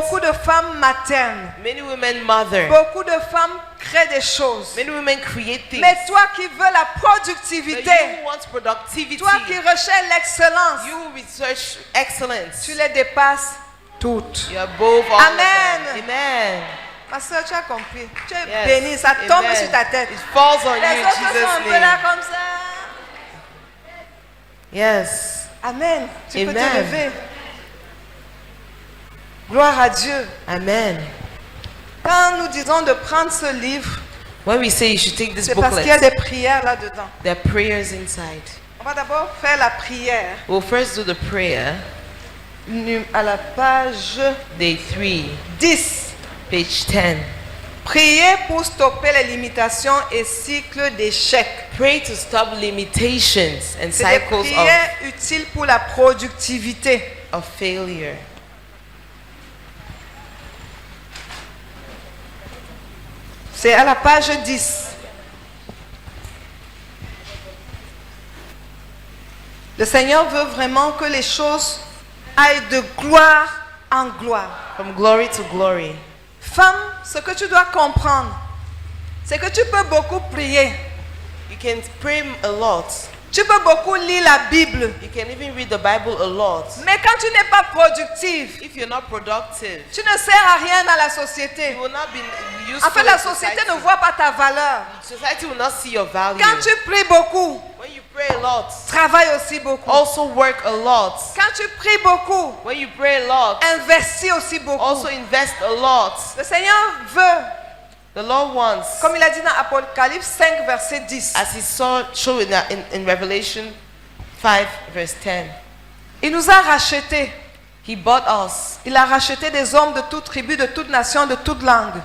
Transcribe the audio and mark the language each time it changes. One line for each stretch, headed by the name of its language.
French: Beaucoup de femmes maternent.
English: Many women mother.
French: Beaucoup de femmes créent des choses.
English: Many women create things.
French: Mais toi qui veux la
English: But
French: productivité,
English: you want productivity.
French: toi qui recherches l'excellence,
English: You research excellence.
French: tu les dépasses toutes.
English: You're above all Amen. of them. Amen.
French: Ma soeur, tu as compris. Tu es
English: Yes.
French: bénie, ça tombe Amen. sur ta tête.
English: It falls on
French: Les
English: you in
French: autres sont un
English: Jesus'
French: peu là
English: name.
French: comme ça.
English: Yes.
French: Amen. Tu peux te Amen. lever. Gloire à Dieu. Amen. Quand nous disons de prendre ce livre,
English: When we say you should take this
French: c'est parce qu'il y a
English: booklet,
French: des prières là-dedans.
English: there are prayers inside.
French: On va d'abord faire la prière
English: We'll first do the prayer.
French: à la page
English: Day 3,
French: 10.
English: page 10.
French: Priez pour stopper les limitations et cycles d'échecs.
English: Pray to stop limitations and
French: C'est des
English: cycles
French: prières utiles pour la productivité.
English: of failure.
French: C'est à la page 10. Le Seigneur veut vraiment que les choses aillent de gloire en gloire.
English: From glory to glory.
French: Femme, ce que tu dois comprendre, c'est que tu peux beaucoup prier.
English: You can pray a lot.
French: Tu peux beaucoup lire la Bible.
English: You can even read the Bible a lot.
French: Mais quand tu n'es pas productive,
English: If you're not productive,
French: tu ne sers à rien dans la société.
English: you will not be useful.
French: En fait, la
English: in
French: société
English: society.
French: ne voit pas ta valeur.
English: Society will not see your value.
French: Quand tu pries beaucoup,
English: When you pray a lot,
French: travaille aussi beaucoup.
English: also work a lot.
French: Quand tu pries beaucoup,
English: When you pray a lot,
French: investis aussi beaucoup.
English: also invest a lot.
French: Le Seigneur veut,
English: The Lord wants,
French: comme il a dit dans Apocalypse 5, verset 10,
English: as He showed in Revelation 5, verse 10,
French: il nous a rachetés.
English: He bought us
French: Il a racheté des hommes de toute tribu, de toute nation, de toute langue.